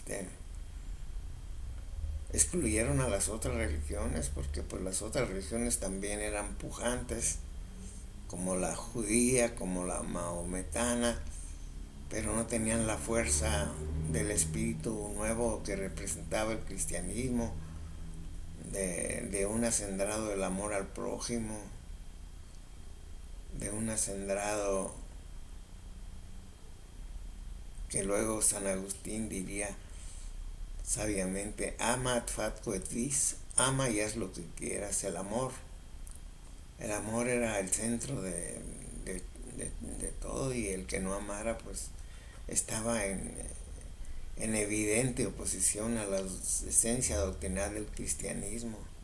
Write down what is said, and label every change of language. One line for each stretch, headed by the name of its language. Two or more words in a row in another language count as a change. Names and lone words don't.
Spanish: excluyeron a las otras religiones, porque pues las otras religiones también eran pujantes, como la judía, como la maometana, pero no tenían la fuerza del espíritu nuevo que representaba el cristianismo, de un acendrado del amor al prójimo, de un acendrado que luego San Agustín diría sabiamente:
Latin: ama ad fatco et vis,
Spanish: ama y haz lo que quieras. El amor era el centro de todo, y el que no amara pues estaba en evidente oposición a la esencia doctrinal del cristianismo.